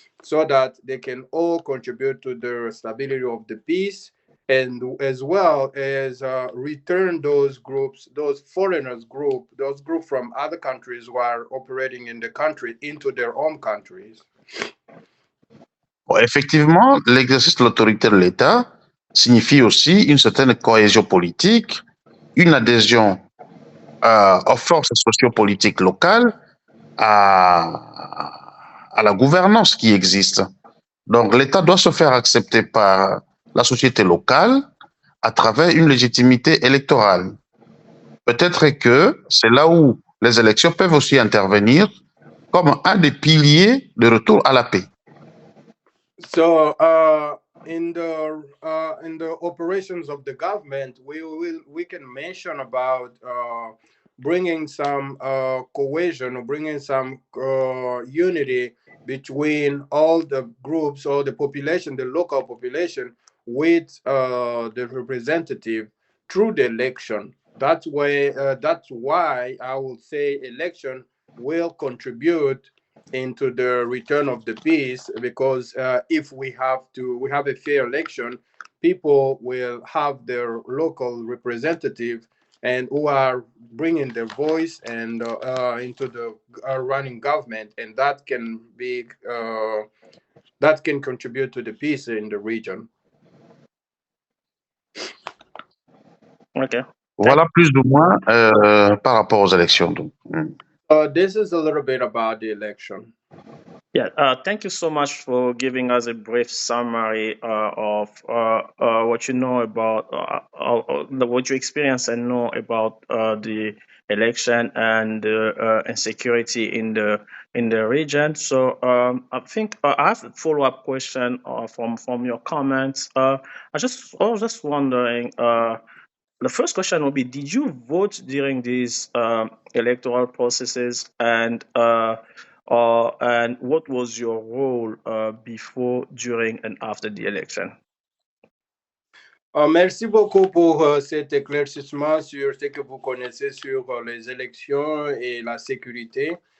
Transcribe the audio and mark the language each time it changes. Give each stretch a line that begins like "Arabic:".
English: so that they can all contribute to the stability of the peace, and as well as return those groups, those those groups from other countries who are operating in the country into their own countries.
French: Bon, effectivement, l'exercice de l'autorité de l'État signifie aussi une certaine cohésion politique, une adhésion aux forces sociopolitiques locales, à la gouvernance qui existe. Donc l'État doit se faire accepter par la société locale à travers une légitimité électorale. Peut-être que c'est là où les élections peuvent aussi intervenir comme un des piliers de retour à la paix.
English: So in the operations of the government, we can mention about bringing some cohesion or bringing some unity between all the groups or the population, the local population, with the representative through the election. That's way. That's why I will say election will contribute into the return of the peace, because if we have a fair election, people will have their local representative and who are bringing their voice and into the running government, and that can be that can contribute to the peace in the region. Okay.
French: Voilà plus ou moins par rapport aux élections. Donc.
English: This is a little bit about the election. Yeah, thank you so much for giving us a brief summary of what you know about what you experience and know about the election and insecurity in the region. So I think I have a follow up question from your comments. I was just wondering. The first question would be: did you vote during these electoral processes, and what was your role before, during, and after the election?
French: Merci beaucoup pour cet éclaircissement sur ce que vous connaissez sur les élections et la sécurité.